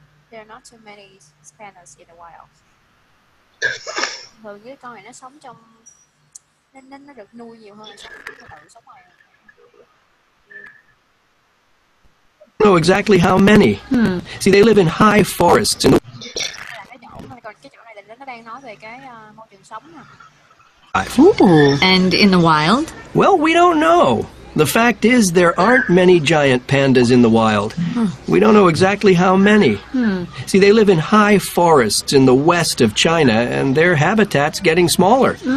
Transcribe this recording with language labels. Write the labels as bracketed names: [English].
[English] there are not too many pandas in the wild. [Vietnamese] Thường cái con này nó sống trong nó được nuôi nhiều hơn là nó tự sống ngoài. [English] know exactly how many. See, they live in high forests. [Vietnamese] Là cái chỗ mà còn cái chỗ này là nó đang nói về cái môi trường sống nè. [English] Ooh. And in the wild? Well, we don't know. The fact is, there aren't many giant pandas in the wild. We don't know exactly how many. See, they live in high forests in the west of China, and their habitat's getting smaller.